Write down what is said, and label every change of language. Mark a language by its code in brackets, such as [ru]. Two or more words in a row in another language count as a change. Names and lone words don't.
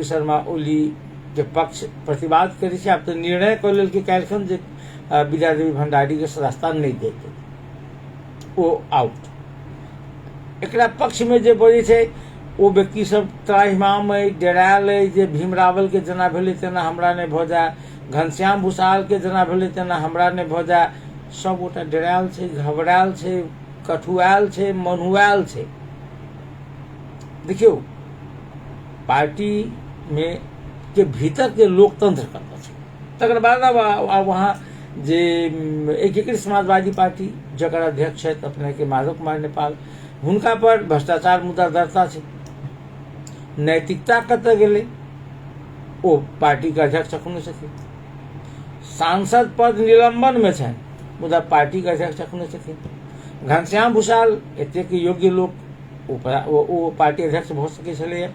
[mai] शर्मा ओली के पक्ष प्रतिवाद करै छै। आब तऽ निर्णय कऽ लेलकै काल्हिखन जे विद्यादेवी भंडारी के सदस्यता नहीं देतै, ओ आउट। एकरा पक्ष में जे बजै छै ओ व्यक्ति सब त्राहिमाम अइ, डेरायल अइ जे भीम रावल के जेना भेलै तेना हमरा नहि भऽ जाय, घनश्याम भूषाल के जेना भेलै तेना हमरा नहि भऽ जाय। सब गोटा डेरायल छै, घबरायल छै, कठुआयल छै, मनुआयल छै। देखियो पार्टी में के भीतर के लोकतंत्र कतऽ छै। तकर बाद अब वहाँ जे एकीकृत समाजवादी पार्टी जकर अध्यक्ष छथि अपने के माधव कुमार नेपाल, हुनका पर भ्रष्टाचार मुद्दा दर्ता छै। नैतिकता कतऽ गेलै, ओ पार्टी के अध्यक्ष अखनो छथिन। सांसद पद निलंबन में छनि मुदा पार्टी के अध्यक्ष अखनो छथिन। घनश्याम भूषाल एतेक योग्य लोक ओ पार्टी अध्यक्ष भऽ सकै छलैए।